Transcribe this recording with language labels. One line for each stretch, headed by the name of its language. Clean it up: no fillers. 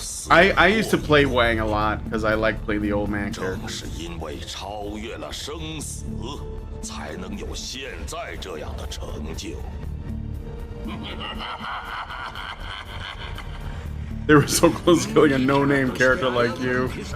English: I used to play Wang a lot because I like playing the old man character.
Chinese: 正是因为超越了生死，才能有现在这样的成就。
English: They were so close to killing a no-name character like you.